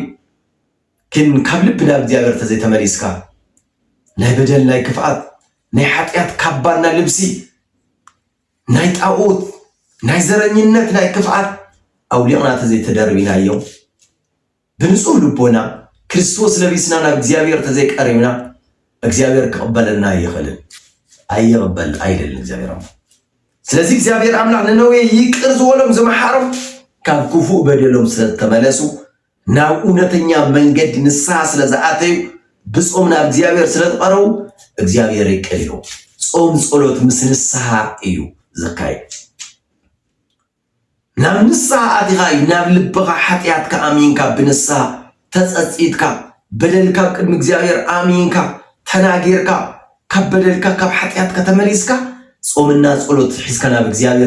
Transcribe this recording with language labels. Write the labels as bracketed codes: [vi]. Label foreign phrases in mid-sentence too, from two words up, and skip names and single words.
[ti] ግን ካብ ልብና እግዚአብሔር ተዘይተመሊስካ ናይ በደል ናይ ክፍአት ናይ ኃጢአት ካባና ልብሲ ናይ ጣዖት ናይ ዘረኝነት ናይ ክፍአት አውሊቅና ተዘይተደርቢናዮ ብንጹህ ልቦና ክርስቶስ ለቢስና ናብ እግዚአብሔር ተዘይቀሪብና እግዚአብሔር ከቀበለና ይኸልን [am] አይቀበል አይደለም እግዚአብሔር አምላክ ስለዚህ እግዚአብሔር አምላክ ለነዌ [ti] ይቅር ዝወሎም ዘመሐሮም ካብ ክፉ በደሎም ስለተመለሱ ናብ እውነተኛ መንገድ ንስሐ ስለዝኣተዩ ብጾምና እግዚአብሔር ስለተቀረቡ እግዚአብሔር ይቅር ይለው ጾም ጸሎት ምስ ንስሐ እዩ ዘካይ ናብ ንስሐ አቲኻ ናብ ልብኻ ኃጢአትካ አሚንካ ብንስሐ ተጸጽይትካ በደልካ ቅድሚ እግዚአብሔር አሚንካ ተናጌርካ ካብ በደልካ ካብ ኃጢአትካ ተመሊስካ ጾምና ጸሎት ሒዝካ ናብ እግዚአብሔር